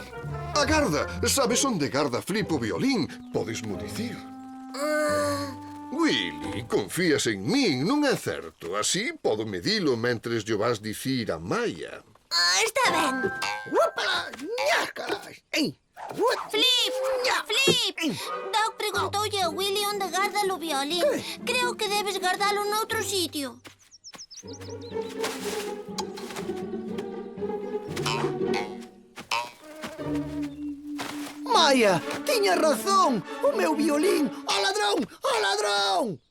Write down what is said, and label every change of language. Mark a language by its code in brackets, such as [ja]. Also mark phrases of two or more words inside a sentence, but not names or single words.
[gl] Agarda, sabes onde garda Flip o violín? Podesmo dicir. Willy, confías en min, non é certo. Así podo medilo mentres llo vas dicir a Maia. Está ben. Uapala, ñáscaras. Ei, Flip! Flip! Doc preguntoulle a Willy onde garda o violín. Creo que debes gardalo noutro sitio. Maia, tiña razón. O meu violín. Ao ladrón, ao ladrón.